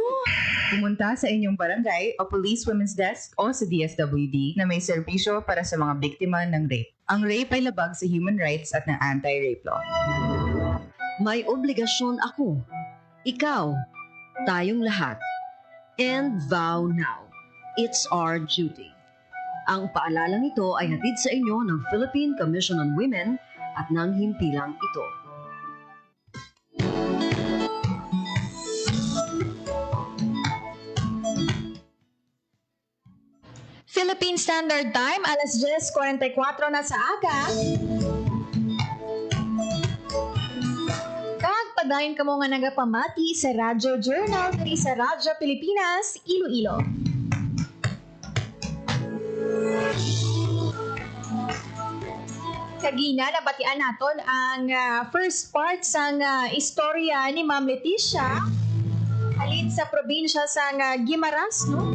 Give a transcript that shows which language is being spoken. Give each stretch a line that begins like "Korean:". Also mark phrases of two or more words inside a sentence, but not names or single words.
Filipino: Pumunta sa inyong barangay o
English: police women's desk
Filipino: o sa DSWD na may serbisyo para sa mga biktima ng rape. Ang rape ay labag sa
English: human rights
Filipino: at ng anti-rape law. May obligasyon ako, ikaw, tayong lahat.
English: And vow now. It's our duty.
Filipino: Ang paalalang ito ay hatid sa inyo ng Philippine Commission on Women at ng himpilang ito.
English: Philippine Standard Time,
Hiligaynon: alas 10:44 na sa aga. Padayon ka mo nga nagapamati sa Radyo Journal diri sa Radyo Pilipinas, Iloilo. Kagina, nabatian naton ang
English: first part
Hiligaynon: sang istorya ni Ma'am Leticia halin sa probinsya sang Guimaras, no?